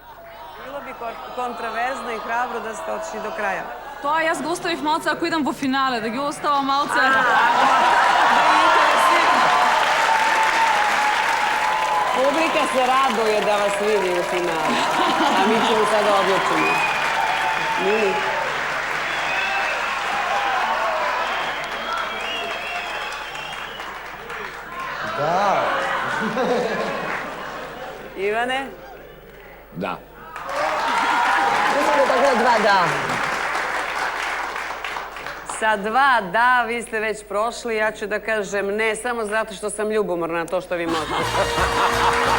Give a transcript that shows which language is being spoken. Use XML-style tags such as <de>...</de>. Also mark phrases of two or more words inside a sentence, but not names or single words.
<sr>Било би контраверзно и храбро да сте отшли до краја.</sr> <mk>Тоа јас го оставив малце ако идам во финале, да ги оставам малце.</mk> <sr>Публика се радуе да вас види у финале. А ми ćemo sada odlučimo. Mili? Да. Иване? Да. Tako dva da. Sa dva da, vi ste već prošli, ja ću da kažem ne, samo zato što sam ljubomorna na to što vi možete.</sr>